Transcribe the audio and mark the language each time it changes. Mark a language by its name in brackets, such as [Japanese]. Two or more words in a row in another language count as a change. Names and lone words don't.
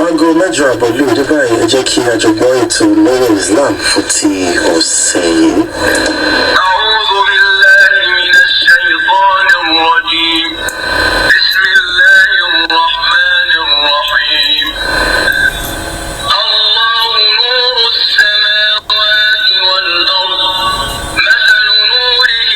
[Yoruba] mẹ́jọ àbọ̀lú òde báyìí ẹ jẹ́ kí a jọ gbọ́ ètò lọ́wọ́ Islam fún ti ọ̀sẹ̀ yìí. [Arabic] أعوذ بالله من الشيطان الرجيم بسم الله الرحمن الرحيم الله نور السماوات والأرض مثل نوره